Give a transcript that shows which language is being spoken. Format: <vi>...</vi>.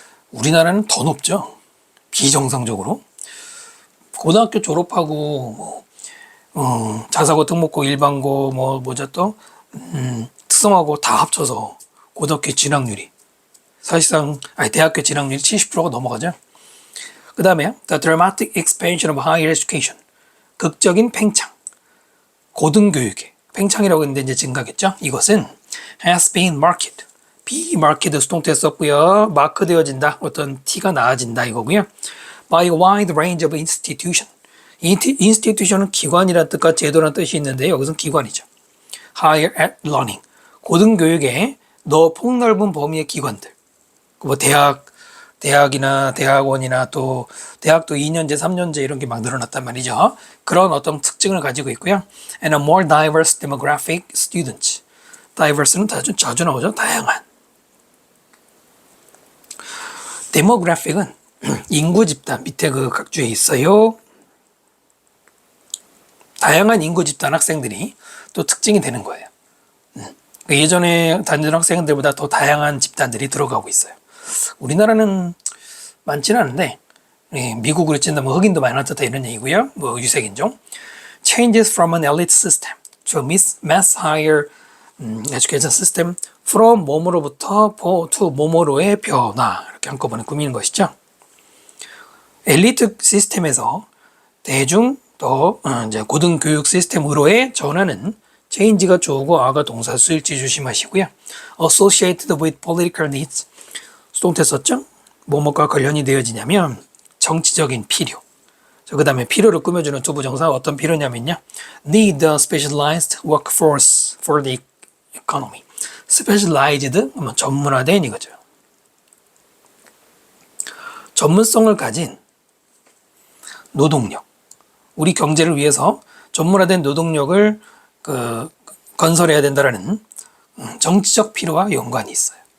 <ko>우리나라는 더 높죠. 비정상적으로. 고등학교 졸업하고 자사고, 특목고, 일반고, 뭐죠 또 특성화고 다 합쳐서 고등학교 진학률이 사실상 대학교 진학률이 70%가 넘어가죠. 그 다음에</ko> <en>the dramatic expansion of higher education,</en> <ko>극적인 팽창, 고등교육의 팽창이라고 했는데 이제 증가겠죠. 이것은 has been marked, be marked 수동태 썼고요. 마크되어진다, 어떤 티가 나아진다 이거고요.</ko> <en>by a wide range of institution,</en> <ko>institution은 기관이라는 뜻과 제도라는 뜻이 있는데 여기서는 기관이죠. higher learning, 고등교육의 폭넓은 범위의 기관들, 뭐 대학이나 대학원이나 또 대학도 2년제, 3년제 이런 게 막 늘어났단 말이죠. 그런 어떤 특징을 가지고 있고요.</ko> <en>And a more diverse demographic students.</en> <ko>diverse는 자주 나오죠. 다양한. demographic은 인구 집단, 밑에 그 각주에 있어요. 다양한 인구 집단 학생들이 또 특징이 되는 거예요. 예전에 다니던 학생들보다 더 다양한 집단들이 들어가고 있어요. 우리나라는 많지는 않은데 미국으로 친다면 흑인도 많이 나타났다 이런 얘기고요. 뭐 유색인종.</ko> <en>Changes from an elite system to a mass higher education system from</en> <ko>뭐뭐로부터</ko> <en>to</en> <ko>뭐뭐로의 변화, 이렇게 한꺼번에 꾸미는 것이죠.</ko> <en>엘리트 시스템에서 대중 또 이제 고등교육 시스템으로의 전환은 change가 주어고 아가 동사 수일치 조심하시고요. associated with political needs</en> <ko>수동태 썼죠? 뭐뭐과 관련이 되어지냐면 정치적인 필요. 그 다음에 필요를 꾸며주는 두 부정사 어떤 필요냐면요.</ko> <en>need a specialized workforce for the economy.</en> <ko>specialized 전문화된 이거죠. 전문성을 가진 노동력. 우리 경제를 위해서 전문화된 노동력을 건설해야 된다라는 정치적 필요와 연관이 있어요.</ko>